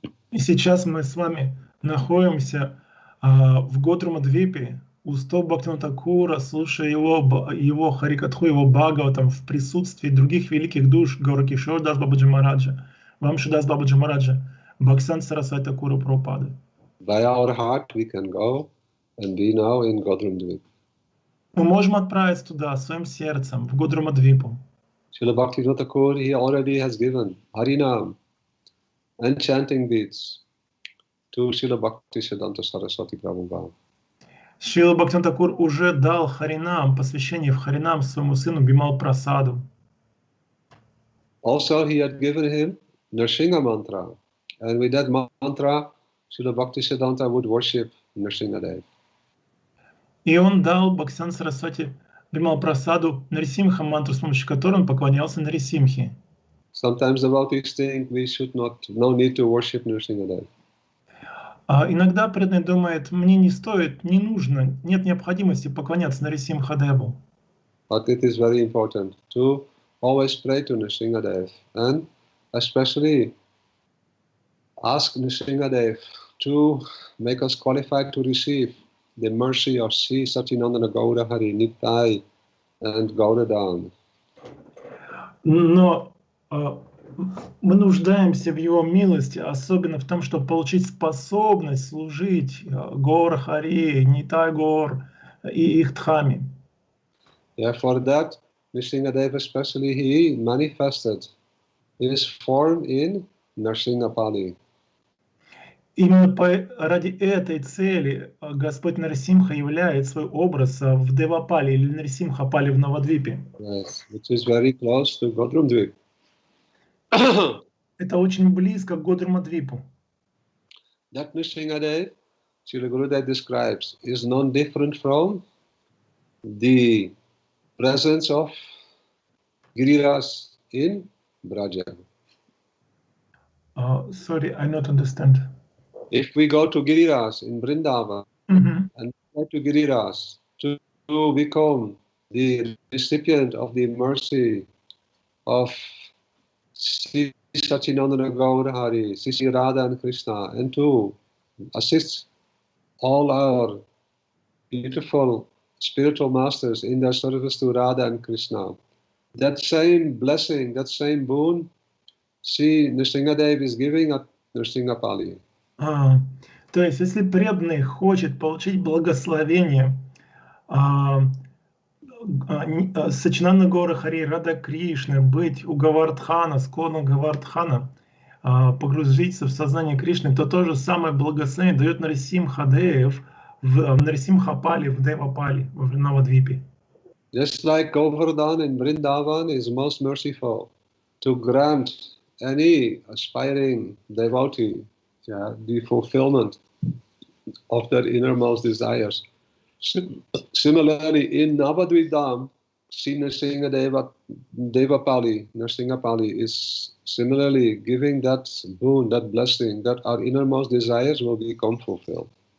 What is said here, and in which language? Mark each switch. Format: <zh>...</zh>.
<ru>И сейчас мы с вами находимся в Годрума-двипе, у стоп Бхактивинода Тхакура, слушая его Харикатху, его Бхагаватам в присутствии других великих душ Гауракишор Дас Бабаджи Мараджа, Вамши Дас Бабаджи Мараджа, Бхаксан Сарасвати Тхакура Прабхупады.</ru> <en>By our heart we can go and be now in Godrum Dweep.</en> <ru>Мы можем отправиться туда своим сердцем, в Годрума-двипу.</ru> <en>Srila Bhaktivinoda Thakur, he already has given Harinam and chanting beads to Srila Bhaktisiddhanta Saraswati Prabhupada.</en> <ru>Шрила Бхактивинода Тхакур уже дал Харинам, посвящение в Харинам своему сыну Бимал Прасаду.</ru> <en>Also, he had given him Nrsimha mantra, and with that mantra, Srila Bhaktisiddhanta would worship Nrsimha Dev.</en> <ru>И он дал Бхактисиданта Сарасвати Бимал Прасаду Нарисимха мантру, с помощью которой он поклонялся Нарисимхе.</ru> <en>Sometimes devotees think we should no need to worship Nrsimha Dev.</en> <ru>Иногда преданный думает, мне не стоит, не нужно, нет необходимости поклоняться Нарисимхадеву.</ru> <en>But it is very important to always pray to Nrsimha Dev, and especially ask Nrsimha Dev to make us qualified to receive the mercy of Sri Satchinandana Gaura Hari Nitai and Gauradan.</en> <ru>Но мы нуждаемся в его милости, особенно в том, чтобы получить способность служить Гаура Хари, Нитай Гаур и их дхами.</ru> <en>Yeah, for that, Nrsimha Dev especially, he manifested his form in Nrsimhapali.</en> <ru>Именно ради этой цели Господь Нарисимха являет свой образ в Девапали или Нарисимхапали в Навадвипе.</ru> <en>Yes, which is very close to Godrum Dweep.</en> <ru>Это очень близко к Годрума-двипу.</ru> <en>That Nrsimha Dev, Srila Gurudev describes, is non-different from the presence of Giriraj in Braja. Sorry, I not understand. If we go to Giriraj in Vrindavan and go to Giriraj to become the recipient of the mercy of Sri Satchinandana Gaura Hari, Sri Radha and Krishna, and to assist all our beautiful spiritual masters in their service to Radha and Krishna. That same blessing, that same boon, Sri Nrsimha Dev is giving at Nrsimhapali.</en> <ru>То есть, если преданный хочет получить благословение Сачинанда Гаура Хари, Рада Кришны, быть у Гавардхана, склону Гавардхана, погрузиться в сознание Кришны, то то же самое благословение дает Нарисимхадев в Нарисимхапали, в Девапали, в Навадвипе.</ru> <en>Just like Govardhan in Vrindavan is most merciful to grant any aspiring devotee the fulfillment of their innermost desires. Similarly, in Navadvip Dham, Sri Nrsimha Devapali, Nrsimhapali is similarly giving that boon, that blessing, that our innermost desires will become fulfilled.</en>